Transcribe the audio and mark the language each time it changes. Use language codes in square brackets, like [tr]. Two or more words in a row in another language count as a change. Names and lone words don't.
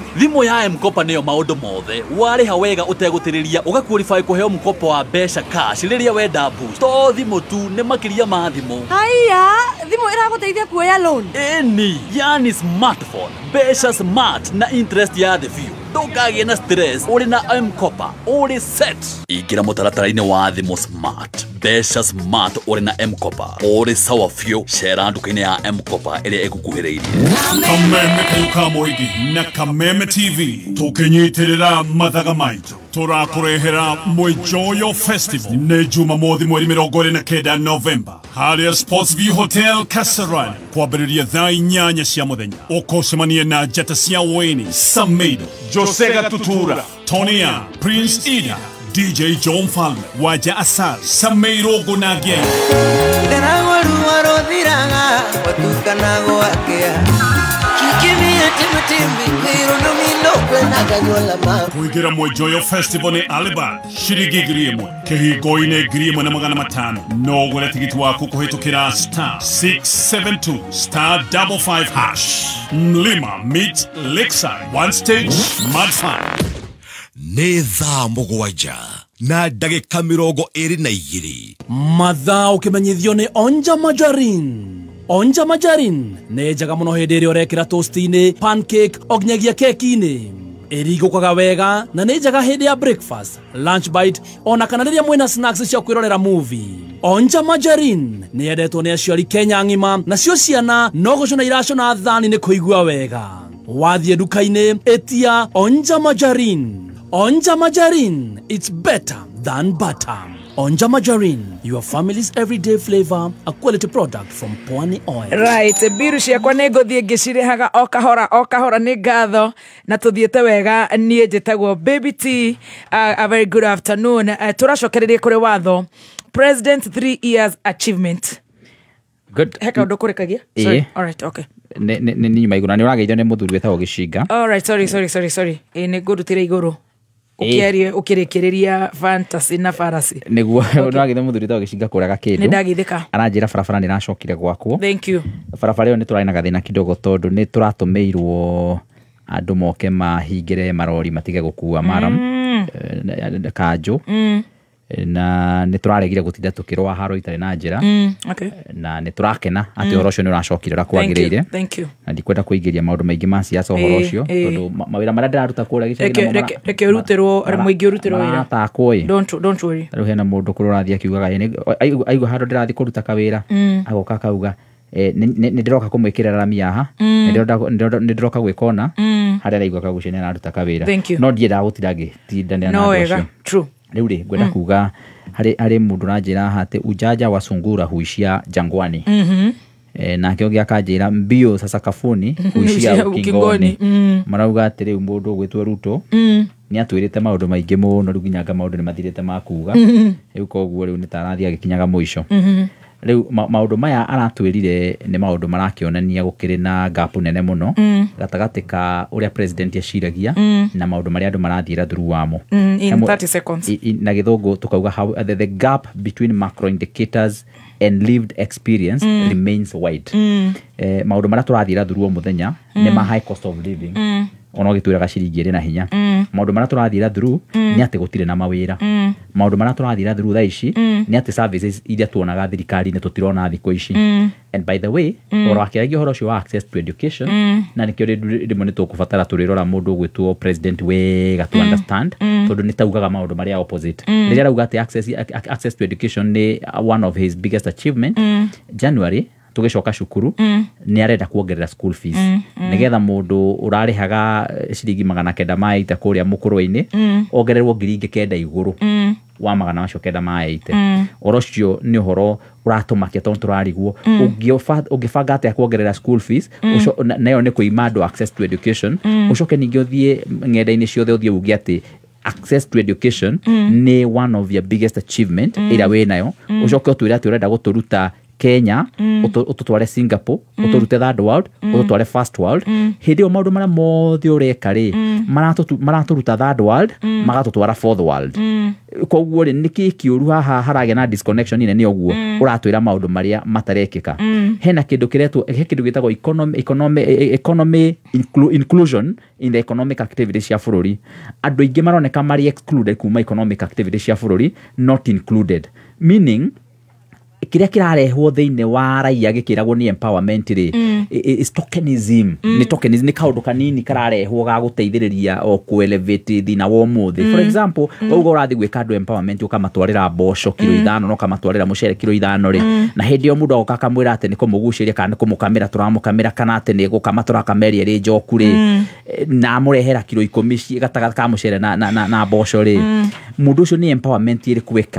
[ki] Thimũ ya M-Kopa nĩyo maũndũ mothe. Warĩha wega ũtegũtĩrĩria, ũgaqualify kũheo mkopo wa mbeca cash rĩrĩa wenda boost. To thimũ tu, nĩ makĩria ma thimũ. Haiya, thimũ ĩragũteithia kuoya loan. Ĩni, yani smartphone, mbeca smart na interest ya [en] the few. [ki] Ndũkagĩe na stress, ũrĩ na M-Kopa, ũrĩ set. Ingĩra mũtaratara-inĩ wa thimũ smart, mbeca smart ũrĩ na M-Kopa, ũrĩ sawa biũ. Cera nduka-inĩ ya M-Kopa ĩrĩa ĩgũkuhĩrĩirie. Kameme kayuka moigi na Kameme TV tũkĩnyitĩrĩra mathaga maitũ. Tũrakũrehera Mwĩjoyo Festival nĩ Jumamothi mweri 29 Novemba harĩa Sportsview Hotel Kasarani kwambĩrĩria thaa 8 cia mũthenya. Ũkũcemania na njata cia Wayne, Samido, Jose Gatutura, Tonya, Prince Ida, DJ John Falme, Waja Asal, Sameiro Gunagia. Kuingira Mwĩjoyo Festival ni Alba shiringi 1,000 kĩhingo-inĩ 1,500. No ũgũre tigiti waku kũhĩtũkĩra *672*55#. [en] Mlima meet Lakeside, one stage, mad fun. [ki] Nĩ thaa mũgwanja na ndagĩka 22 mathaa ũkĩmenyithio nĩ Onja Majorin. Onja majarin nĩ njega mũno hĩndĩ ĩrĩa ũrekĩra toast-inĩ, pancake, o nginyagia keki-inĩ. Ĩrigũkaga wega na nĩ njega hĩndĩ ya breakfast, [en] lunch bite, [ki] ona kana rĩrĩa mwĩna snacks cia kwĩrorera movie. Onja majarin nĩ yendetwo nĩ aciari Kenya ng'ima, nacio ciana no gũcona iracona thani nĩ kũigua wega. Wathiĩ nduka-inĩ ĩtia Onja majarin. Onja majarin, [en] it's better than butter. Onja majarin, your family's everyday flavor, a quality product from Pwani Oil. [ki] Right, biru ciakwa nĩ ngũthiĩ ngĩcirehaga o kahora nĩ ngatho na tũthiĩte wega. Niĩ njĩtagwo Baby T. [en] A very good afternoon. [ki] Tũracokereria kũrĩ watho [en] President 3 years achievement. [ki] Good. Heka ũndũ kũrekagia? [en] Sorry. All right, okay. [ki] Nĩ nyuma igũrũ, na nĩ ũrageithio nĩ mũthuri wĩtagwo Gĩcinga. [en] All right, sorry. [ki] Nĩ ngũrutĩra igũrũ. Ũkĩrekereria fantasy na farasi. Nĩguo ũrageithio mũthuri wĩtagwo Gĩcinga kũrega kĩndũ. Nĩndagithĩka. Aranjĩra barabara nĩracokire gwakwo. [en] Thank you. [ki] Barabara ĩyo nĩ tũrarĩ na gathĩna kidogo tondũ nĩ tũratũmĩirwo andũ moke mahingĩre marori matige gũkua maram kanjũ. Na nĩ tũraregire gũtinda tũkĩrũa haro itarĩ na njĩra. Na nĩ tũrakena atĩ ũhoro ũcio nĩ ũracokire ũrĩa kwagĩrĩire. Na ndikwenda kũingĩria maũndũ maingĩ ma siasa ũhoro ũcio tondũ mawĩra marĩa ndĩraruta kũrĩa gĩcagi reke ũrutĩrwo mũingĩ ũrutĩrwo wĩra. Matakũĩ. [en] Don't worry. [ki] Rĩu hena mũndũ kũrĩa ũrathiĩ akiugaga aigua handũ ndĩrathiĩ kũruta kawĩra agoka akauga nĩ ndĩroka kũmwĩkĩra rami haha, nĩ ndĩroka gwĩkona harĩa araigua kagucia nĩ araruta kawĩra. No ndiendaga gũtinda ngĩtindanĩra na andũ acio. True. Rĩu rĩ ngwenda kuga harĩ mũndũ ũranjĩra atĩ [sw] ujaja wa sungura huishia jangwani. [ki] Nake ũngĩ akanjĩra [sw] mbio sasa kafuni huishia ukingoni. [ki] Marauga atĩ rĩu mũndũ ũgwĩtwo Ruto nĩ atwĩrĩte maũndũ maingĩ mũno, rĩu nginya maũndũ nĩ mathirĩte ma kuga. Rĩu koguo rĩu nĩ tarathiĩ agĩkinyaga mũico. Rĩu maũndũ maya aratwĩrire nĩ maũndũ marakĩonania gũkĩrĩ na gap nene mũno gatagatĩ ka ũrĩa president aciragia na maũndũ marĩa andũ marathiĩra through wamo. [en] In 30 seconds. [ki] Na gĩthũngũ tukauga [en] how the gap between macro indicators and lived experience remains wide. [ki] Maũndũ marĩa tũrathiĩra through o mũthenya nĩ ma [en] high cost of living. [ki] Ona gĩtwĩraga ciringi ĩrĩ na hinya. Maũndũ marĩa tũrathiĩra through nĩ atĩ gũtirĩ na mawĩra. Maũndũ marĩa tũrathiĩra through thaa ici nĩ atĩ services iria tuonaga thirikari-inĩ tũtirona thikũ ici. [en] And by the way, [ki] ũhoro wakĩaragia ũhoro ũcio wa [en] access to education, [ki] na nĩkĩo rĩmwe nĩ tũkũbatara tũrĩrora mũndũ ũgwĩtwo president wega [en] to understand, [ki] tondũ nĩ taugaga maũndũ marĩa opposite. Rĩrĩa arauga atĩ [en] access to education [ki] nĩ [en] one of his biggest achievement, [ki] January tũgĩcoka cukuru nĩ arenda kuongerera [en] school fees [ki] nĩgetha mũndũ ũrarĩhaga ciringi 980 kũrĩa mũkũrũ-inĩ ongererwo 900 igũrũ wa magana macio 980. Ũhoro ũcio nĩ ũhoro ũratũmakia tondũ tũrarigwo ũngĩbanga atĩa kuongerera [en] school fees [ki] nayo nĩ kũima andũ [en] access to education, [ki] ũcoke ningĩ ũthiĩ ng'enda-inĩ ciothe ũthiĩ uge atĩ [en] access to education [ki] nĩ [en] one of your biggest achievement [ki] ĩrĩa wĩnayo, ũcoke ũtwĩre atĩ ũrenda gũtũruta Kenya, ũtũtware Singapore, ũtũrute [en] third world, [ki] ũtũtware [en] first world. [ki] Hĩndĩ ĩyo maũndũ marĩa mothe ũreka rĩ maratũruta [en] third world [ki] magatũtwara [en] fourth world. [ki] Koguo rĩ nĩkĩ kĩũru haha haragĩa na disconnection nene ũguo ũratwĩra maũndũ marĩa matarekĩka. Hena kĩndũ gĩtagwo [en] economy inclusion in the economic activities [ki] cia bũrũri. Andũ aingĩ maroneka marĩ excluded kuma [en] economic activities [ki] cia bũrũri, [en] not included, meaning [ki] kĩrĩa kĩrarehwo thĩinĩ wa raia gĩkĩragwo nĩ empowerment rĩ [en] is tokenism. [ki] Nĩ tokenism, nĩ kaũndũ kanini kararehwo ga gũteithĩrĩria o ku-elevate thina wa ũmũthĩ. [en] For example, [ki] ũguo ũrathiĩ gwĩka andũ empowerment ũkamatwarĩra mboco kilo 5 no ũkamatwarĩra mũcere kilo 5 rĩ, na hĩndĩ ĩyo mũndũ agoka akamwĩra atĩ nĩ kũmũgucĩria kana nĩ kũmũkamĩra tũramũkamĩra kana atĩ nĩ gũkama tũrakameria rĩ njoku rĩ na mũrehera kilo 10 gatagatĩ ka mũcere na mboco rĩ, mũndũ ũcio nĩ empowerment ĩrĩkũ weka.